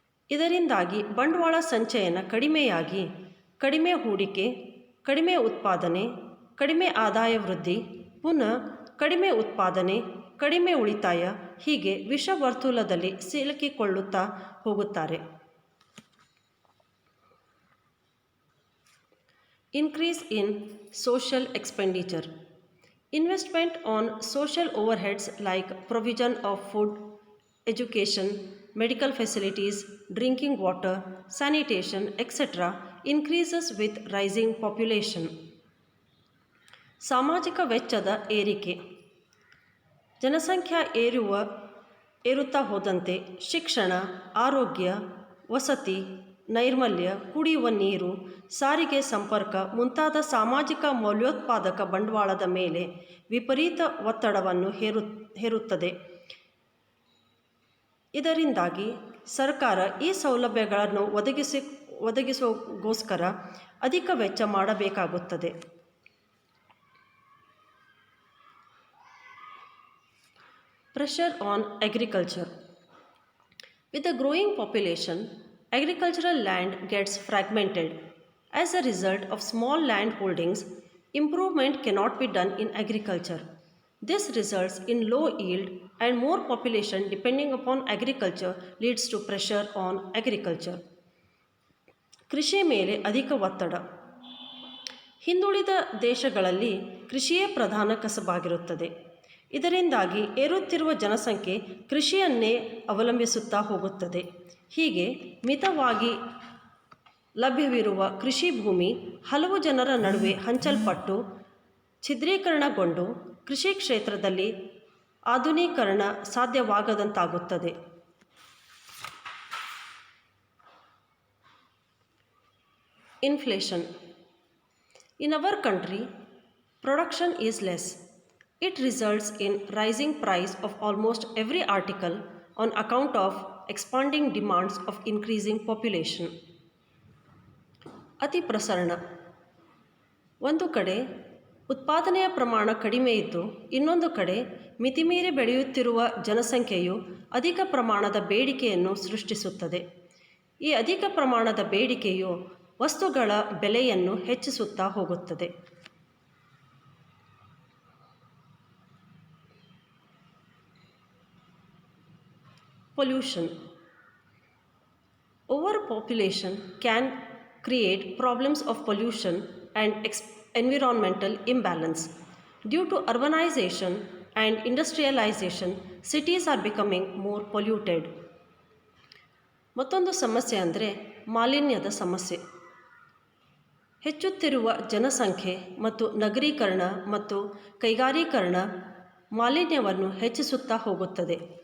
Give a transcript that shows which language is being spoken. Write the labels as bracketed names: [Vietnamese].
[Kannada] ಇದರಿಂದಾಗಿ ಬಂಡವಾಳ ಸಂಚಯನ ಕಡಿಮೆಯಾಗಿ ಕಡಿಮೆ ಹೂಡಿಕೆ, ಕಡಿಮೆ ಉತ್ಪಾದನೆ, ಕಡಿಮೆ ಆದಾಯ ವೃದ್ಧಿ, ಪುನಃ ಕಡಿಮೆ ಉತ್ಪಾದನೆ, ಕಡಿಮೆ ಉಳಿತಾಯ ಹೀಗೆ ವಿಷವರ್ತುಲದಲ್ಲಿ ಸಿಲುಕಿಕೊಳ್ಳುತ್ತಾ ಹೋಗುತ್ತಾರೆ. [English] Increase in social expenditure. Investment on social overheads like provision of food, education, medical facilities, drinking water, sanitation, etc. increases with rising population. [Kannada] ಸಾಮಾಜಿಕ ವೆಚ್ಚದ ಏರಿಕೆ. ಜನಸಂಖ್ಯಾ ಏರುತ್ತಾ ಹೋದಂತೆ ಶಿಕ್ಷಣ, ಆರೋಗ್ಯ, ವಸತಿ, ನೈರ್ಮಲ್ಯ, ಕುಡಿಯುವ ನೀರು, ಸಾರಿಗೆ ಸಂಪರ್ಕ ಮುಂತಾದ ಸಾಮಾಜಿಕ ಮೌಲ್ಯೋತ್ಪಾದಕ ಬಂಡವಾಳದ ಮೇಲೆ ವಿಪರೀತ ಒತ್ತಡವನ್ನು ಹೇರುತ್ತದೆ. ಇದರಿಂದಾಗಿ ಸರ್ಕಾರ ಈ ಸೌಲಭ್ಯಗಳನ್ನು ಒದಗಿಸೋಗೋಸ್ಕರ ಅಧಿಕ ವೆಚ್ಚ ಮಾಡಬೇಕಾಗುತ್ತದೆ. [English] Pressure on agriculture. With a growing population, agricultural land gets fragmented. As a result of small land holdings, improvement cannot be done in agriculture. This results in low yield and more population depending upon agriculture leads to pressure on agriculture. [Kannada] ಕೃಷಿ ಮೇಲೆ ಅಧಿಕ ಒತ್ತಡ. ಹಿಂದುಳಿದ ದೇಶಗಳಲ್ಲಿ ಕೃಷಿಯೇ ಪ್ರಧಾನ ಕಸಬಾಗಿರುತ್ತದೆ. ಇದರಿಂದಾಗಿ ಏರುತ್ತಿರುವ ಜನಸಂಖ್ಯೆ ಕೃಷಿಯನ್ನೇ ಅವಲಂಬಿಸುತ್ತಾ ಹೋಗುತ್ತದೆ. ಹೀಗೆ ಮಿತವಾಗಿ ಲಭ್ಯವಿರುವ ಕೃಷಿ ಭೂಮಿ ಹಲವು ಜನರ ನಡುವೆ ಹಂಚಲ್ಪಟ್ಟು ಛಿದ್ರೀಕರಣಗೊಂಡು ಕೃಷಿ ಕ್ಷೇತ್ರದಲ್ಲಿ ಆಧುನೀಕರಣ ಸಾಧ್ಯವಾಗದಂತಾಗುತ್ತದೆ. [English] Inflation. In our country, production is less. It results in rising price of almost every article on account of expanding demands of increasing population. [Kannada] ಅತಿ ಪ್ರಸರಣ. ಒಂದು ಕಡೆ ಉತ್ಪಾದನೆಯ ಪ್ರಮಾಣ ಕಡಿಮೆ ಇದ್ದು ಇನ್ನೊಂದು ಕಡೆ ಮಿತಿಮೀರಿ ಬೆಳೆಯುತ್ತಿರುವ ಜನಸಂಖ್ಯೆಯು ಅಧಿಕ ಪ್ರಮಾಣದ ಬೇಡಿಕೆಯನ್ನು ಸೃಷ್ಟಿಸುತ್ತದೆ. ಈ ಅಧಿಕ ಪ್ರಮಾಣದ ಬೇಡಿಕೆಯು ವಸ್ತುಗಳ ಬೆಲೆಯನ್ನು ಹೆಚ್ಚಿಸುತ್ತಾ ಹೋಗುತ್ತದೆ. [English] Pollution. Overpopulation can create problems of pollution and environmental imbalance. Due to urbanization and industrialization, cities are becoming more polluted. [Kannada] ಮತ್ತೊಂದು ಸಮಸ್ಯೆ ಅಂದರೆ ಮಾಲಿನ್ಯದ ಸಮಸ್ಯೆ. ಹೆಚ್ಚುತ್ತಿರುವ ಜನಸಂಖ್ಯೆ ಮತ್ತು ನಗರೀಕರಣ ಮತ್ತು ಕೈಗಾರೀಕರಣ ಮಾಲಿನ್ಯವನ್ನು ಹೆಚ್ಚಿಸುತ್ತಾ ಹೋಗುತ್ತದೆ.